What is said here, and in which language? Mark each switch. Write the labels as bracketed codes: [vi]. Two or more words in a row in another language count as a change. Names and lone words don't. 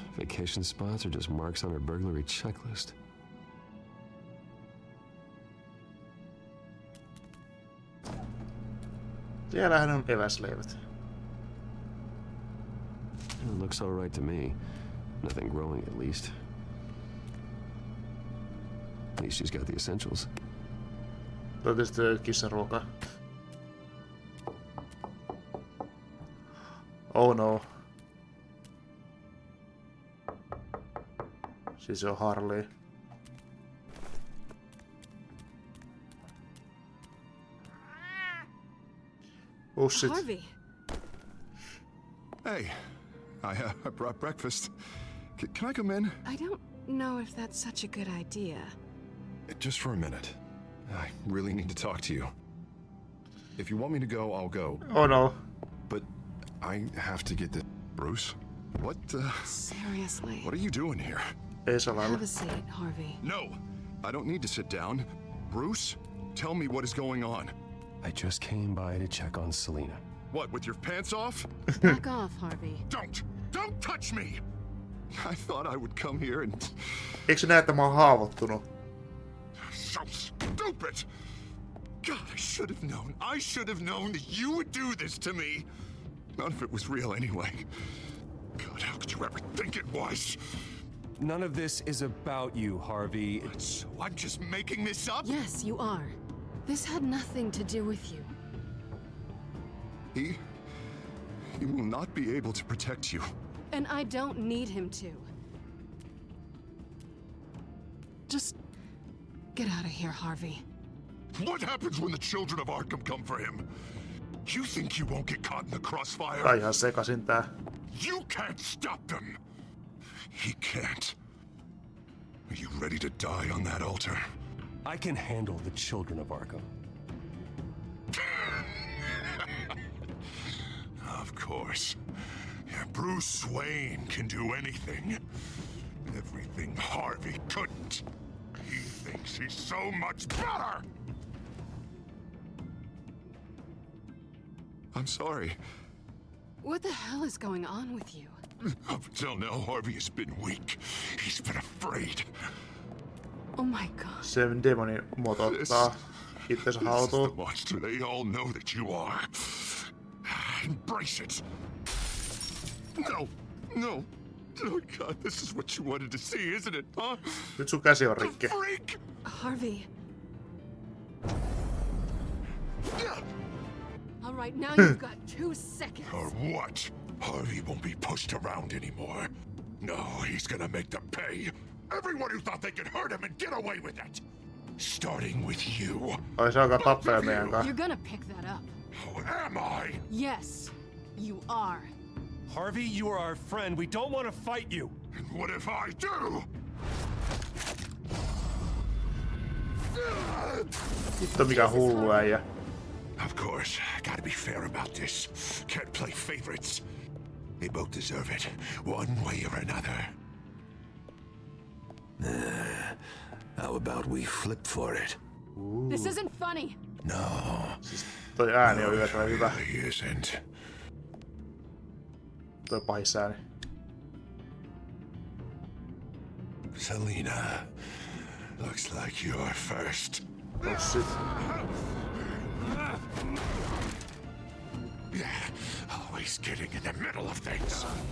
[en] vacation spots or just marks on her burglary checklist. [fi] Siellähän on eväsleivät. [en] It looks all right to me. Nothing growing, at least. At least she's got the essentials. [fi] Toi tietysti kissan ruokaa. [en] Oh no. [fi] Siis on Harley. Pussit. [en] Harvey. Hey, I brought breakfast. Can I come in? I don't know if that's such a good idea. Just for a minute. I really need to talk to you. If you want me to go, I'll go. Oh no. But I have to get this. Bruce? What Seriously. What are you doing here? Have a seat, Harvey. No, I don't need to sit down. Bruce, tell me what is going on. I just came by to check on Selena. What, with your pants off? Back off, Harvey. Don't touch me! I thought I would come here and... [fi] Eikö se näe, että mä oon haavoittunut? [en] So stupid! God, I should have known that you would do this to me. None of it was real anyway. God, how could you ever think it was? None of this is about you, Harvey. So I'm just making this up? Yes, you are. This had nothing to do with you. He will not be able to protect you. And I don't need him to. Just get out of here, Harvey. What happens when the children of Arkham come for him? You think you won't get caught in the crossfire? [fi] Tää ihan sekasin tää. [en] You can't stop them. He can't. Are you ready to die on that altar? I can handle the children of Arkham. Of course. Yeah, Bruce Wayne can do anything. Everything Harvey couldn't. He thinks he's so much better! I'm sorry. What the hell is going on with you? Up until now, Harvey has been weak. He's been afraid. Oh my god. [fi] Se demoni muoto ottaa itsensä haltuun. [en] The monster they all know that you are. Embrace it. No. Oh God, this is what you wanted to see, isn't it, huh? [fi] Nyt sun käsi on rikki. [en] Freak! Harvey. All right, now you've got 2 seconds. Or what? Harvey won't be pushed around anymore. No, he's gonna make them pay. Everyone who thought they could hurt him and get away with it. Starting with you. [fi] Ai se alkaa tappaa meidän kanssa. [en] You're gonna pick that up. Oh, am I? Yes, you are. Harvey, you are our friend. We don't want to fight you. And what if I do? [fi] Vittu mikä hullu äijä. [en] Of course, gotta be fair about this. Can't play favorites. They both deserve it, one way or another. How about we flip for it? This isn't funny. No. [fi] Toi ääni on hyvä. [en] He isn't. [fi] Toi pahis ääni. [en] Selena, looks like you're first. Oh shit. Always getting in the middle of things.